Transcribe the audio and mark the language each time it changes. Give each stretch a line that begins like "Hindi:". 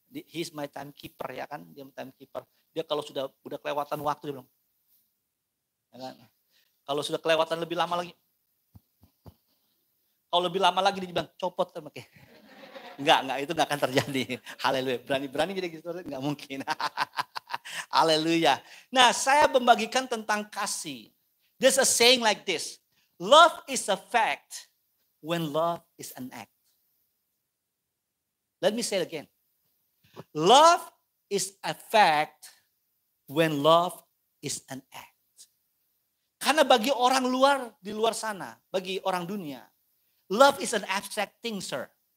English: He's my timekeeper
Indonesian: ya kan, dia
English: timekeeper.
Indonesian: Dia kalau sudah kelewatan waktu dia bilang. Ya kan? Kalau sudah kelewatan lebih lama lagi. Kalau lebih lama lagi dia bilang copot kan oke. Enggak, itu enggak akan terjadi. Haleluya. Berani jadi gitu enggak mungkin. Haleluya. Nah, saya membagikan tentang kasih.
English: There's a saying like this. Love is a fact when love is an act. Let me say it again. Love is a fact when love is an act.
Indonesian: Karena bagi orang luar, di luar sana, bagi orang dunia,
English: love is an abstract thing, sir.